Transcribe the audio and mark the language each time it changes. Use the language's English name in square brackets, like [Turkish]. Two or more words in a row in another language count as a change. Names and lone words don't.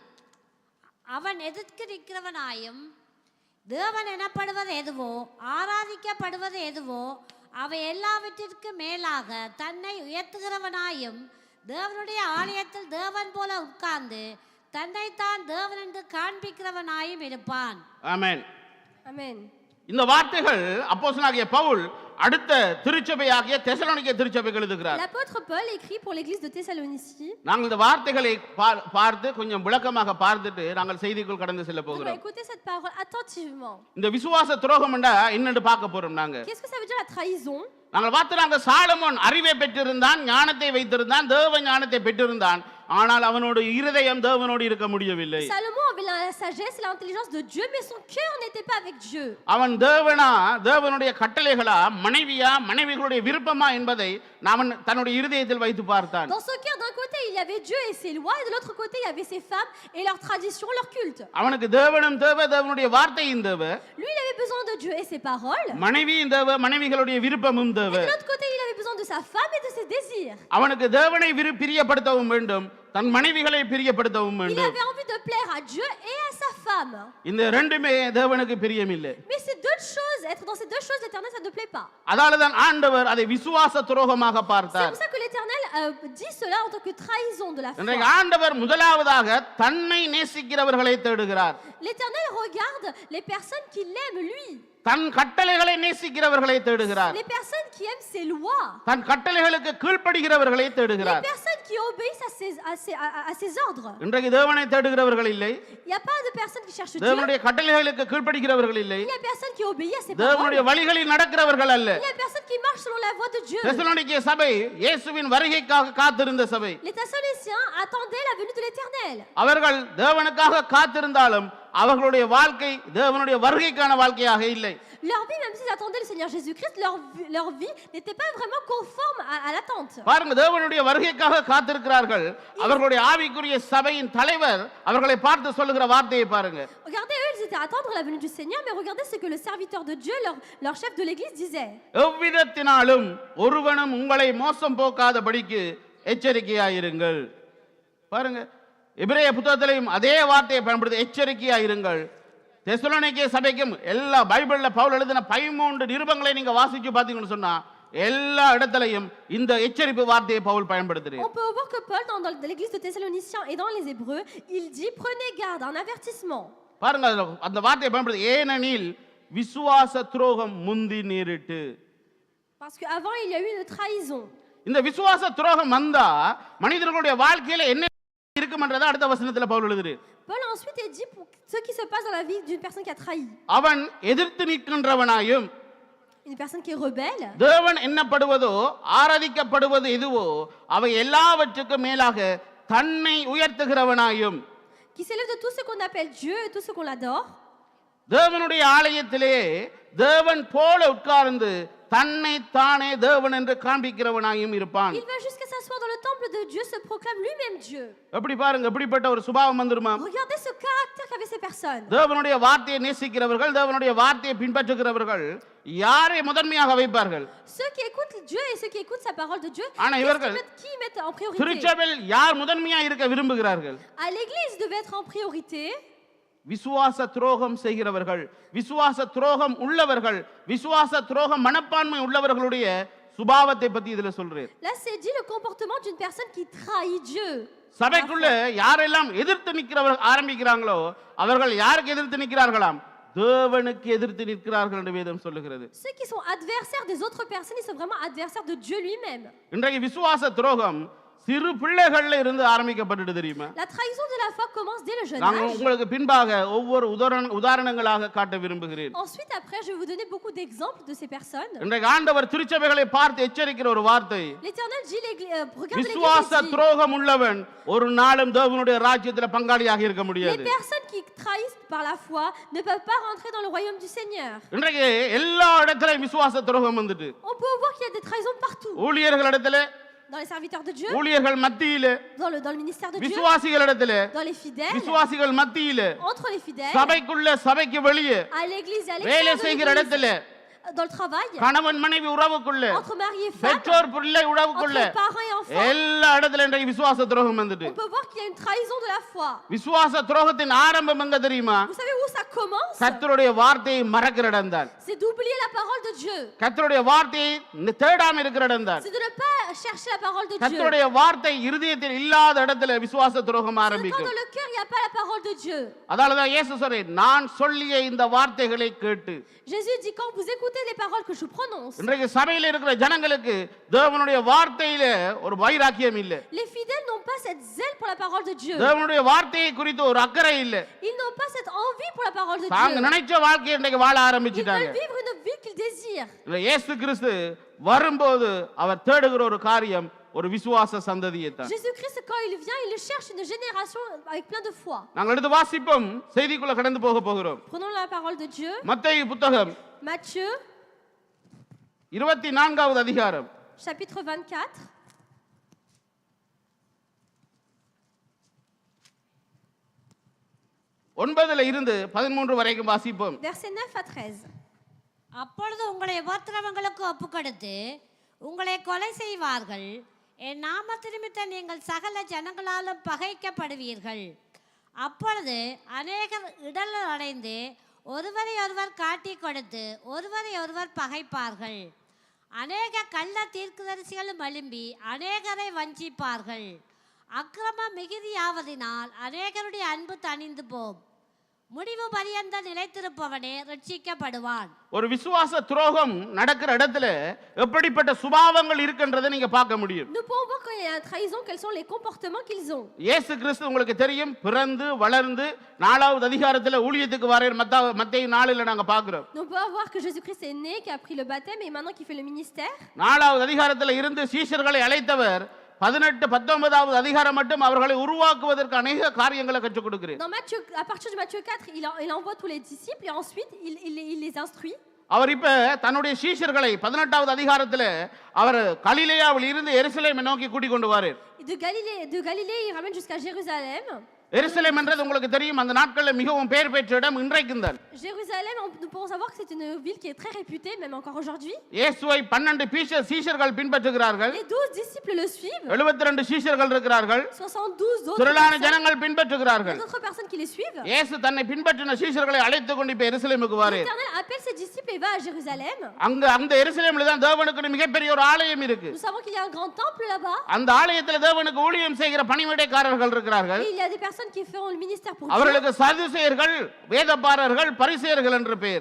[Tamil] அவன் எதிர்த்து நிற்கிறவனாயும் தேவன் எனப்படுவது எதுவோ ஆராதிக்கப்படுவது எதுவோ அவை எல்லாவற்றிற்கு மேலாக தன்னை உயர்த்துகிறவனாயும் தேவனுடைய ஆலயத்தில் தேவன் போல உட்கார்ந்து தன்னைத்தான் தேவன் என்று காண்பிக்கிறவனாயும் இருப்பான். ஆமென். [French] Amen. [Tamil] இந்த வார்த்தைகள் அப்போஸ்தலனாகிய பவுல் அடுத்த திருச்சபையாகிய தெசலோனிக்கே திருச்சபைக்கு எழுதுகிறார். [French] L'apôtre Paul écrit pour l'église de Thessalonicie. [Tamil] நாங்கள் இந்த வார்த்தைகளை பார்த்து கொஞ்சம் விளக்கமாக பார்த்துட்டு நாங்கள் செய்திக்குள் கடந்து செல்ல போகிறோம். [French] Écoutez cette parole attentivement. [Tamil] இந்த விசுவாச துரோகம் என்னன்னு பார்க்க போறோம் நாங்க. [French] Qu'est-ce que ça veut dire la trahison? [Tamil] நாங்கள் பார்த்துறாங்க, சாலமோன் அறிவை பெற்றிருந்தான், ஞானத்தை வைத்திருந்தான், தேவ ஞானத்தை பெற்றிருந்தான், ஆனால் அவனோட இருதயம் தேவனோடு இருக்க முடியவில்லை. [French] Salomon avait la sagesse et l'intelligence de Dieu, mais son cœur n'était pas avec Dieu. [Tamil] அவன் தேவனுடைய கட்டளைகளா மனைவியா மனைவிகளுடைய விருப்பமா என்பதை அவன் தன்னுடைய இருதயத்தில் வைத்து பார்த்தான். [French] Dans son cœur, d'un côté il y avait Dieu et ses lois, et de l'autre côté il y avait ses femmes et leurs traditions, leur culte. [Tamil] அவனுக்கு தேவனும் தேவை, தேவனுடைய வார்த்தையும் தேவை. [French] Lui il avait besoin de Dieu et ses paroles. [Tamil] மனைவியும் தேவை, மனைவிகளுடைய விருப்பமும் தேவை. [French] Et de l'autre côté il avait besoin de sa femme et de ses désirs. [Tamil] அவனுக்கு தேவனை பிரியப்படுத்தவும் வேண்டும், தன் மனைவிகளை பிரியப்படுத்தவும் [French] Il [Tamil] வேண்டும். [French] avait envie de plaire à Dieu et à sa femme. [Tamil] இந்த ரெண்டுமே தேவனுக்கு பிரியமில்லை. [French] Mais ces deux choses, être dans ces deux choses, l'Éternel ça ne plaît pas. [Tamil] அதனாலதான் ஆண்டவர் அதை விசுவாச துரோகமாக [French] C'est [Tamil] பார்த்தார். [French] pour ça que l'Éternel dit cela en tant que trahison de la foi. [Tamil] இன்றைக்கு ஆண்டவர் முதலாவதாக தன்னை நேசிக்கிறவர்களை தேடுகிறார். [French] L'Éternel regarde les personnes qui l'aiment lui. [Tamil] தன் கட்டளைகளை நேசிக்கிறவர்களை தேடுகிறார். [French] Les personnes qui aiment ses lois. [Tamil] தன் கட்டளைகளுக்கு கீழ்ப்படிகிறவர்களை [French] Les [Tamil] தேடுகிறார். [French] personnes qui obéissent à ses ordres. [Tamil] இன்றைக்கு தேவனை தேடுகிறவர்கள் இல்லை, [French] Il n'y a pas de personnes qui cherchent Dieu. [Tamil] தேவனுடைய கட்டளைகளுக்கு கீழ்ப்படிகிறவர்கள் இல்லை, [French] Il y a personne qui obéit à ses paroles. [Tamil] தேவனுடைய வழிகளில் நடக்கிறவர்கள் அல்ல. [French] Il y a personne qui marche selon la voie de Dieu. [Tamil] தெசலோனிக்கே சபை இயேசுவின் வருகைக்காக காத்திருந்த சபை. [French] Les Thessaloniciens attendaient la venue de l'Éternel. [Tamil] அவர்கள் தேவனுக்காக காத்திருந்தாலும் அவர்களுடைய வாழ்க்கை தேவனுடைய வருகைக்கான வாழ்க்கையாக இல்லை. [French] Leur vie, même s'ils attendaient le Seigneur Jésus-Christ, leur vie n'était pas vraiment conforme à l'attente. [Tamil] பாருங்க, தேவனுடைய வருகைக்காக காத்திருக்கிறார்கள். அவர்களுடைய ஆவிக்குரிய சபையின் தலைவர் அவர்களை பார்த்து சொல்லுகிற வார்த்தையை பாருங்க. [French] Regardez, eux, ils étaient à attendre la venue du Seigneur, mais regardez ce que le serviteur de Dieu, leur chef de l'église, disait. [Tamil] எவ்விதத்தினாலும் ஒருவனும் உங்களை மோசம் போக்காதபடிக்கு எச்சரிக்கையாயிருங்கள். பாருங்க, எபிரேய புத்தகத்திலையும் அதே வார்த்தையை பயன்படுத்தி எச்சரிக்கையாயிருங்கள். தெசலோனிக்கே சபைக்கும் எல்லா பைபிள்ல பவுல் எழுதின 13 நிருபங்களை நீங்க வாசிச்சு பாத்தீங்கன்னு சொன்னா எல்லா இடத்திலையும் இந்த எச்சரிப்பு வார்த்தையை பவுல் பயன்படுத்துறார். [French] On peut voir que Paul dans l'église de Thessaloniciens et dans les Hébreux, il dit prenez garde, un avertissement. [Tamil] பாருங்க, அந்த வார்த்தையை பயன்படுத்தி ஏனெனில் விசுவாச துரோகம் முந்தி நேரிட்டு. [French] Parce que avant il y a eu une trahison. [Tamil] இந்த விசுவாச துரோகம் வந்தா மனிதர்களுடைய வாழ்க்கையில என்ன இருக்கும்ன்றத அடுத்த வசனத்துல பவுல் எழுதுறார். [French] Paul ensuite dit pour ce qui se passe dans la vie d'une personne qui a trahi. [Tamil] அவன் எதிர்த்து நிற்கின்றவனாயும், [French] Une personne qui est rebelle. [Tamil] தேவன் என்னப்படுவதோ ஆராதிக்கப்படுவது எதுவோ அவை எல்லாவற்றுக்கும் மேலாக தன்னை உயர்த்துகிறவனாயும், [French] Qui s'élève de tout ce qu'on appelle Dieu et tout ce qu'on adore. [Tamil] தேவனுடைய ஆலயத்திலே தேவன் போல உட்கார்ந்து தன்னை தானே தேவன் என்று காண்பிக்கிறவனாயும் இருப்பான். [French] Il va jusqu'à s'asseoir dans le temple de Dieu, se proclame lui-même Dieu. [Tamil] எப்படி பாருங்க, எப்படிப்பட்ட ஒரு சுபாவம் வந்துருமா? [French] Regardez ce caractère qu'avaient ces personnes. [Tamil] தேவனுடைய வார்த்தையை நேசிக்கிறவர்கள், தேவனுடைய வார்த்தையை பின்பற்றுகிறவர்கள் யாரை முதன்மையாக வைப்பார்கள்? [French] Ceux qui écoutent Dieu et ceux qui écoutent sa parole de Dieu, [Tamil] ஆனா இவர்கள் [French] qui mettent en priorité? [Tamil] திருச்சபையில் யார் முதன்மையா இருக்க விரும்புகிறார்கள்? [French] À l'église devait être en priorité. [Tamil] விசுவாச துரோகம் செய்கிறவர்கள், விசுவாச துரோகம் உள்ளவர்கள், விசுவாச துரோகம் மனப்பான்மை உள்ளவர்களுடைய சுபாவத்தை பத்தி இதுல சொல்றேன். [French] Là c'est dit le comportement d'une personne qui trahit Dieu. [Tamil] சபைக்குள்ள யாரெல்லாம் எதிர்த்து நிக்கிறவர் ஆரம்பிக்கிறாங்களோ அவர்கள் யாருக்கு எதிர்த்து நிற்கிறார்களாம்? தேவனுக்கு எதிர்த்து நிற்கிறார்கள் என்று வேதம் சொல்லுகிறது. [French] Ceux qui sont adversaires des autres personnes, ils sont vraiment adversaires de Dieu lui-même. [Tamil] இன்றைக்கு விசுவாச துரோகம் சிறு பிள்ளைகள்ல இருந்து ஆரம்பிக்கப்பட்டது தெரியுமா? [French] La trahison de la foi commence dès le jeune [Tamil] நான் [French] âge. [Tamil] உங்களுக்கு பின்பாக ஒவ்வொரு உதாரணங்களாக காட்ட விரும்புகிறேன். [French] Ensuite, après, je vais vous donner beaucoup d'exemples de ces personnes. [Tamil] இன்றைக்கு ஆண்டவர் திருச்சபைகளை பார்த்து எச்சரிக்கிற ஒரு வார்த்தை, [French] L'Éternel dit, regarde [Tamil] விசுவாச [French] l'Église. [Tamil] துரோகம் உள்ளவன் ஒரு நாளும் தேவனுடைய ராஜ்யத்தில் பங்காளியாக இருக்க [French] Les [Tamil] முடியாது. [French] personnes qui trahissent par la foi ne peuvent pas rentrer dans le royaume du Seigneur. [Tamil] இன்றைக்கு எல்லா இடத்திலும் விசுவாச துரோகம் வந்துட்டு, [French] On peut voir qu'il y a des trahisons partout. [Tamil] ஊழியர்களிடத்துல, [French] Dans les serviteurs de Dieu, [Tamil] ஊழியர்கள் மத்தியில, [French] dans le ministère de Dieu, [Tamil] விசுவாசிகளிடத்துல, [French] dans les fidèles, [Tamil] விசுவாசிகள் மத்தியில, [French] entre les fidèles, [Tamil] சபைக்குள்ள சபைக்கு வெளியே, [French] à l'église et à [Tamil] வேலை [French] l'extérieur de [Tamil] செய்கிற [French] l'église, [Tamil] இடத்துல, [French] dans le travail, [Tamil] கணவன் மனைவி உறவுக்குள்ள, [French] entre mari et femme, [Tamil] பெற்றோர் பிள்ளை உறவுக்குள்ள, [French] entre parents et enfants. [Tamil] எல்லா இடத்துல இன்றைக்கு விசுவாச துரோகம் வந்துட்டு. [French] On peut voir qu'il y a une trahison de la foi. [Tamil] விசுவாச துரோகத்தின் ஆரம்பம் எங்க தெரியுமா? [French] Vous savez où ça commence? [Tamil] கர்த்தருடைய வார்த்தையை மறக்கிற இடம்தான். [French] C'est d'oublier la parole de Dieu. [Tamil] கர்த்தருடைய வார்த்தையை தேடாம இருக்கிற இடம்தான். [French] C'est de ne pas chercher la parole de Dieu. [Tamil] கர்த்தருடைய வார்த்தை இருதயத்தில் இல்லாத இடத்துல விசுவாச துரோகம் [French] Quand [Tamil] ஆரம்பிக்கும். [French] dans le cœur il n'y a pas la parole de Dieu. [Tamil] அதனாலதான் இயேசு சொல்றார், நான் சொல்லிய இந்த வார்த்தைகளை கேட்டு. [French] Jésus dit quand vous écoutez les paroles que je prononce. [Tamil] இன்றைக்கு சபையில் இருக்கிற ஜனங்களுக்கு தேவனுடைய வார்த்தையில ஒரு வைராக்கியம் இல்ல. [French] Les fidèles n'ont pas cette zèle pour la parole de Dieu. [Tamil] தேவனுடைய வார்த்தையை குறித்து ஒரு அக்கறை இல்ல. [French] Ils n'ont pas cette envie pour la parole de [Tamil] தாங்க [French] Dieu. [Tamil] நினைச்ச வாழ்க்கையை இன்றைக்கு வாழ [French] Ils [Tamil] ஆரம்பிச்சிட்டாங்க. [French] veulent vivre une vie qu'ils désirent. [Tamil] இயேசு கிறிஸ்து வரும்போது அவர் தேடுகிற ஒரு காரியம் ஒரு விசுவாச சந்ததியை தான். [French] Jésus-Christ, quand il vient, il cherche une génération avec plein de foi. [Tamil] நாங்கள் எடுத்து வாசிப்போம், செய்திக்குள்ள கடந்து போகிறோம். [French] Prenons la parole de Dieu. [Tamil] மத்தேயு புத்தகம் [French] Matthieu, [Tamil] 24வது அதிகாரம், [French] chapitre 24. [Tamil] ஒன்பதுல இருந்து 13 வரைக்கும் வாசிப்போம். [French] Versets 9 à 13. [Tamil] அப்பொழுது உங்களை உபத்திரவங்களுக்கு ஒப்புக்கொடுத்து உங்களை கொலை செய்வார்கள். என் நாமத்து நிமித்தம் நீங்கள் சகல ஜனங்களாலும் பகைக்கப்படுவீர்கள். அப்பொழுது அநேகர் இடர்கள் அடைந்து ஒருவரை ஒருவர் காட்டி கொடுத்து ஒருவரை ஒருவர் பகைப்பார்கள். அநேக கள்ள தீர்க்கதரிசிகளும் எழும்பி அநேகரை வஞ்சிப்பார்கள். அக்கிரமம் மிகுதியாவதினால் அநேகருடைய அன்பு தணிந்து போம். முடிவு பரியந்த நிலைத்திருப்பவனே ரட்சிக்கப்படுவான். ஒரு விசுவாச துரோகம் நடக்கிற இடத்துல எப்படிப்பட்ட சுபாவங்கள் இருக்கின்றதை நீங்க பார்க்க முடியும். [French] Nous pouvons voir quand il y a une trahison, quels sont les comportements qu'ils ont. [Tamil] இயேசு கிறிஸ்து உங்களுக்கு தெரியும், பிறந்து வளர்ந்து 4வது அதிகாரத்துல ஊழியத்துக்கு வரார். மத்தேயு 4ல நாங்க பார்க்கிறோம். [French] Nous pouvons voir que Jésus-Christ est né, qui a pris le baptême et maintenant qui fait le ministère. [Tamil] 4வது அதிகாரத்துல இருந்து சீஷர்களை அழைத்தவர் 18, 19வது அதிகாரம் மட்டும் அவர்களை உருவாக்குவதற்கு அநேக காரியங்களை கற்றுக் கொடுக்கிறார். [French] Dans Matthieu, à partir de Matthieu 4, il envoie tous les disciples et ensuite il les instruit. [Tamil] அவர் இப்ப தன்னுடைய சீஷர்களை 18வது அதிகாரத்துல அவர் கலிலேயாவில் இருந்து எருசலேமை நோக்கி கூட்டிக் கொண்டு வரார். [French] De Galilée, il ramène jusqu'à Jérusalem. [Tamil] எருசலேம் என்றது உங்களுக்கு தெரியும், அந்த நாட்களில் மிகவும் பெயர் பெற்ற இடம் இன்றைக்கும் தான். [French] Jérusalem, nous pouvons savoir que c'est une ville qui est très réputée, même encore aujourd'hui. [Tamil] இயேசுவை 12 சீஷர்கள் பின்பற்றுகிறார்கள். [French] Les 12 disciples le suivent. [Tamil] 72 சீஷர்கள் இருக்கிறார்கள். [French] 72 [Tamil] திரளான [French] autres [Tamil] ஜனங்கள் பின்பற்றுகிறார்கள். [French] personnes qui les suivent. [Tamil] இயேசு தன்னை பின்பற்றின சீஷர்களை அழைத்துக் கொண்டு இப்ப எருசலேமுக்கு வரார். [French] L'Éternel appelle ses disciples et va à Jérusalem. [Tamil] அந்த எருசலேமில் தான் தேவனுக்கு மிகப்பெரிய ஒரு ஆலயம் இருக்கு. [French] Nous savons qu'il y a un grand temple là-bas. [Tamil] அந்த ஆலயத்தில் தேவனுக்கு ஊழியம் செய்கிற பணிவிடைக்காரர்கள் இருக்கிறார்கள். [French] Et il y a des personnes qui font le ministère pour Dieu. [Tamil] அவர்களுக்கு சதுசேயர்கள், வேதபாரர்கள், பரிசேயர்கள் என்று பெயர்.